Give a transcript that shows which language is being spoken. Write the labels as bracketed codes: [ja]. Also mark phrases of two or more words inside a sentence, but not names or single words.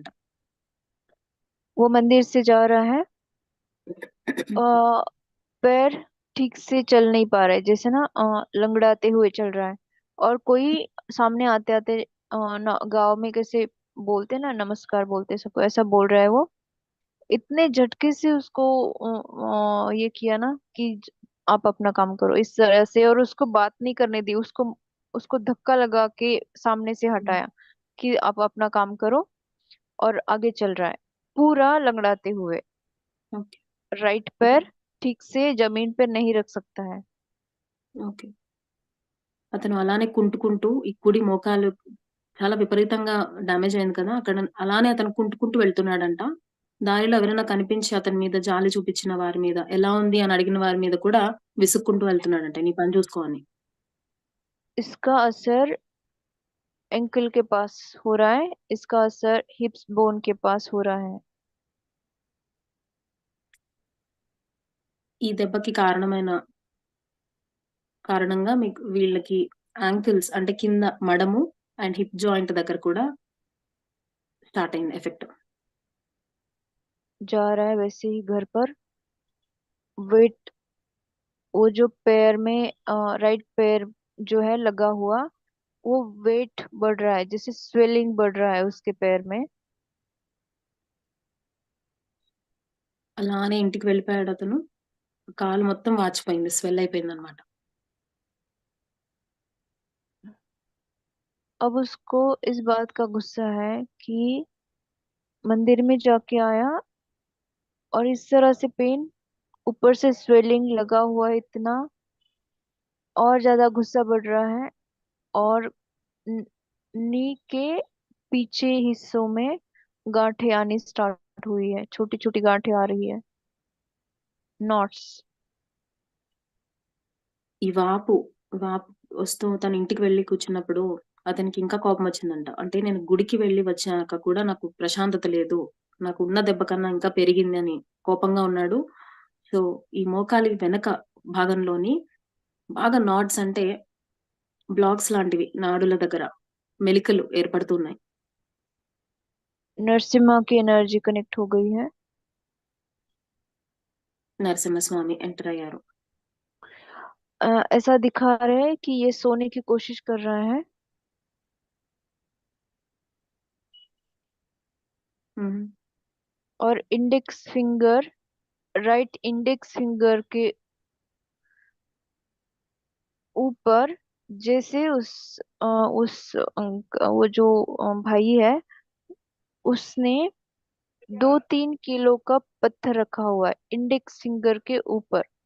[hi] वो मंदिर से जा रहा है, पैर ठीक से चल नहीं पा रहा है, जैसे ना लंगड़ाते हुए चल रहा है। और कोई सामने आते आते गांव में कैसे बोलते हैं ना, नमस्कार बोलते हैं सबको, ऐसा बोल रहा है वो। इतने झटके से उसको ये किया ना कि आप अपना काम करो इस तरह से, और उसको बात नहीं करने दी, उसको उसको धक्का लगा के सामने से हुँ, हटाया कि आप अपना काम करो, और आगे चल रहा है पूरा लंगड़ाते हुए। [te] ఓకే. [hi] राइट [te] అతను [hi] पैर ठीक से जमीन पे नहीं रख सकता है। [te] ఓకే. అతను అలానే కుంటుకుంటూ ఈ కుడి మోకాలు చాలా విపరీతంగా డ్యామేజ్ అయింది కదా! అక్కడ అలానే అతను కుంటుకుంటూ వెళ్తున్నాడంట. దారిలో ఎవరైనా కనిపించి అతని మీద జాలి చూపించిన వారి మీద, ఎలా ఉంది అని అడిగిన వారి మీద కూడా విసుక్కుంటూ వెళ్తున్నాడంట. నీ పని చూసుకో అని. [hi] इसका असर एंकल के पास हो रहा है, इसका असर [en] hips bone [hi] के पास हो रहा है। [te] ఈ దెబ్బకి కారణంగా మీకు వీళ్ళకి యాంకిల్స్ అంటే కింద మడము అండ్ [en] hip joint [te] దగ్గర కూడా స్టార్ట్ అయింది ఎఫెక్ట్. [hi] जा रहा है वैसे ही घर पर, वेट, वो जो पैर में राइट पैर जो है लगा हुआ, वो वेट बढ़ रहा है, जैसे स्वेलिंग बढ़ रहा है उसके पैर में। [te] అలానే ఇంటికి వెళ్ళిపోయాడతను. కాలు మొత్తం వాచిపోయింది. స్వెల్ అయిపోయిందనమాట. [hi] अब उसको इस बात का गुस्सा है कि मंदिर में जाके आया, और इस तरह से पेन, ऊपर से स्वेलिंग लगा हुआ है इतना, और ज्यादा गुस्सा बढ़ रहा है। और न- नी के पीछे हिस्सों में गांठें आनी स्टार्ट हुई है, छोटी छोटी गांठें आ रही है, नॉट्स। [te] ఈ వాపు వస్తూ తను ఇంటికి వెళ్లి కూర్చున్నప్పుడు అతనికి ఇంకా కోపమొచ్చిందంట. అంటే నేను గుడికి వెళ్లి వచ్చాక కూడా నాకు ప్రశాంతత లేదు. నాకు ఉన్న దెబ్బ కన్నా ఇంకా పెరిగిందని కోపంగా ఉన్నాడు. సో, ఈ మోకాలి వెనక భాగంలోని బాగా నాట్స్ అంటే బ్లాక్స్ లాంటివి నాడుల దగ్గర మెలికలు ఏర్పడుతున్నాయి. [hi] नरसिम्हा की एनर्जी कनेक्ट हो गई है। [te] నరసింహస్వామి ఎంటర్ అయ్యారు. [hi] ऐसा दिखा रहा है कि ये सोने की कोशिश कर रहा है, హ్మ్. और [en] index finger right index finger [hi] के ऊपर, जैसे वो जो भाई है, उसने 2-3 किलो का पत्थर रखा हुआ है [en] index finger [hi] के ऊपर।